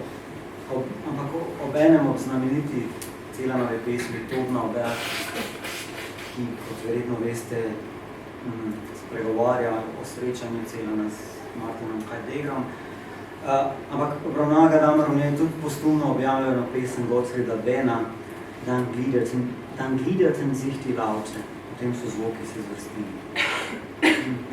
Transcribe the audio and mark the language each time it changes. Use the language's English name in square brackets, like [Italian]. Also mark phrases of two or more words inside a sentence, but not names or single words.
[Slovenian] obenem ob znameniti Celanove pesmi Tobna oblak, ki, kot verjetno veste, spregovarja o srečanju Celana s Martinom Heideggerom. Ampak obravnava Gadamerov je tudi postumno objavljeno pesem Gottfrieda Benna, Dan gliederten sich die Laute, potem so zvoki se zvrstili.